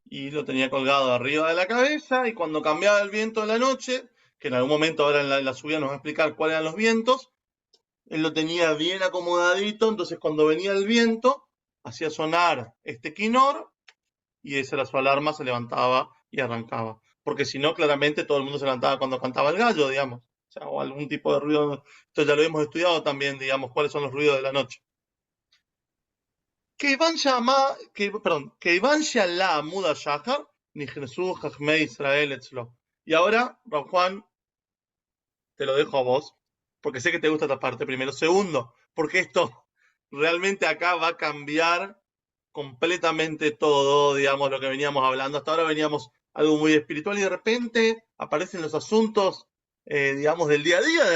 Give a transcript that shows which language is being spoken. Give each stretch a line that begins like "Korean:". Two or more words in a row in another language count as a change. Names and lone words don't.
Spanish: Y lo tenía colgado arriba de la cabeza, y cuando cambiaba el viento de la noche, que en algún momento ahora en la subida nos va a explicar cuáles eran los vientos, él lo tenía bien acomodadito, entonces cuando venía el viento, hacía sonar este quinor, y esa era su alarma, se levantaba y arrancaba. Porque si no, claramente todo el mundo se levantaba cuando cantaba el gallo, digamos. O sea, o algún tipo de ruido. Esto ya lo hemos estudiado también, digamos, cuáles son los ruidos de la noche.
Hebrew: כיוון שעלה עמוד השחר, נכנסו חכמי ישראל אצלו.
Spanish: Y ahora, Juan, te lo dejo a vos. porque sé que te gusta esta parte primero. Segundo, porque esto realmente acá va a cambiar completamente todo, digamos, lo que veníamos hablando. Hasta ahora veníamos algo muy espiritual y de repente aparecen los asuntos, digamos, del día a día